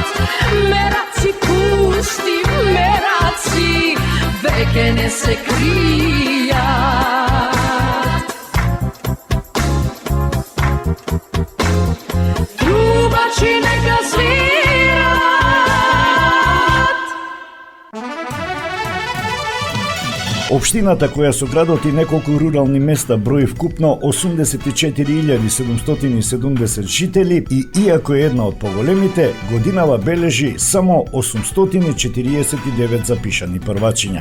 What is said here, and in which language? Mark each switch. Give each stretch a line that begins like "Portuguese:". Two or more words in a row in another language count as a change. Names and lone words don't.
Macedonian: Meraci pusti, meraci, vekene se krijat. Trubači neka svirat. Општината, која со градот и неколку рурални места брои вкупно 84.770 жители и иако е една од поголемите, годинава бележи само 849 запишани првачиња.